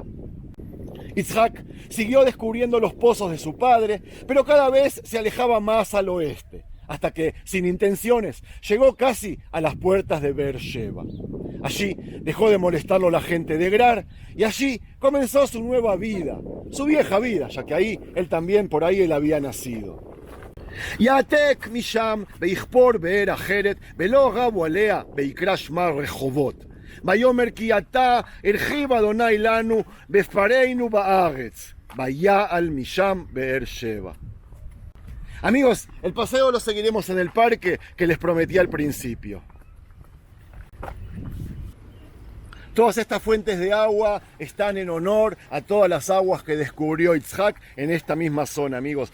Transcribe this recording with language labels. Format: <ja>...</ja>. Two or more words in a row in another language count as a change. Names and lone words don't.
<es>Yitzhak siguió descubriendo los pozos de su padre, pero cada vez se alejaba más al oeste, hasta que, sin intenciones, llegó casi a las puertas de Beersheba. Allí dejó de molestarlo la gente de Gerar, y allí comenzó su nueva vida, su vieja vida, ya que ahí él también, por ahí él había nacido.</es> <he>יעתק משם ויכפור באר אחרת ולא רבו עליה ויקרא שמה רחובות. ויאמר כי עתה הרחיב אדוני לנו בפרנו בארץ. ויעל משם באר שבע.</he> <es>Amigos, el paseo lo seguiremos en el parque que les prometí al principio. Todas estas fuentes de agua están en honor a todas las aguas que descubrió Yitzhak en esta misma zona, amigos.</es>